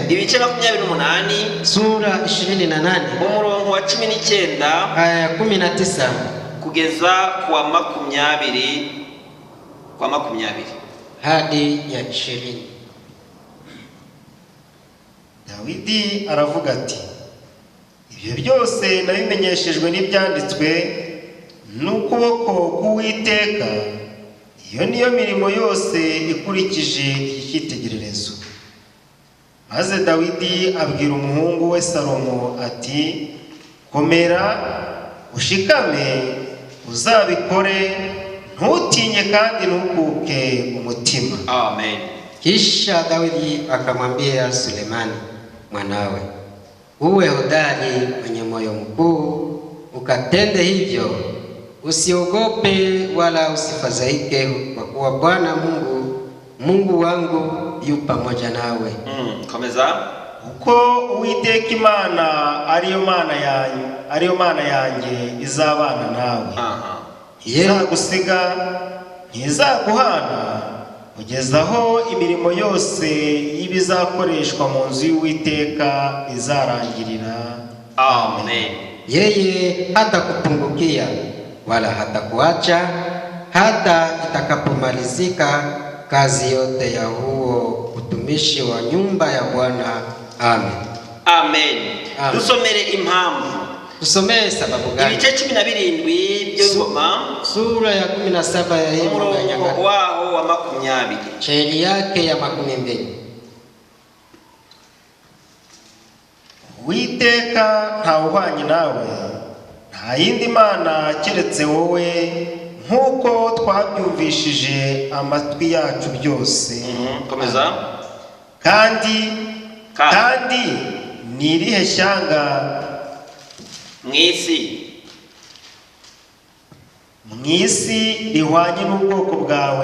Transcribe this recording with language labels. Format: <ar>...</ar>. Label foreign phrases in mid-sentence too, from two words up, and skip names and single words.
<rw>Ibice 28,</rw> <sw>sura 28,</sw> <rw>umurongo wa 19</rw> <sw>aya 19</sw> <rw>kugeza kwa 20</rw> <sw>hadi ya 20.</sw> <rw>Dawidi aravuga ati, ibyo byose nabimenyeshejwe n'ibyanditswe n'ukuboko k'Uwiteka, iyo niyo mirimo yose ikurikije iki cyitegererezo. Maze Dawidi abwira umuhungu we Salomo ati, komera ushikame uzabikore, ntutinye kandi ntukuke umutima. Amen.</rw> <sw>Kisha Dawidi akamwambia Sulemani mwanawe, uwe hodari mwenye moyo mkuu, ukatende hivyo, usiogope wala usifadhaike, kwa kuwa Bwana Mungu wangu yu pamoja nawe.</sw> <rw>Komeza. Uko Uwiteka Imana ariyo mana yanjye izabana nawe. Izagusiga ntizaguhana, kugeza aho imirimo yose y'ibizakoreshwa mu nzu y'Uwiteka izarangirira. Amen.</rw> <sw>Yeye hatakupungukia wala hatakuacha hata itakapomalizika kazi yote ya huo utumishi wa nyumba ya Bwana. Amen.</sw> <rw>Amen. Dusomere impamvu.</rw> <sw>Tusomee sababu gani?</sw> <rw>Ibice 17 by'ingoma,</rw> <sw>sura ya 17 ya Mambo ya Nyakati,</sw> <rw>wao wa 20,</rw> <sw>shairi yake ya 20.</sw> <rw>Uwiteka ntawuhwanye nawe, nta yindi mana keretse wowe, nk'uko twabyumvishije amatwi yacu byose. Komeza. Kandi ni irihe shyanga mw'isi rihwanye n'ubwoko bwawe</rw>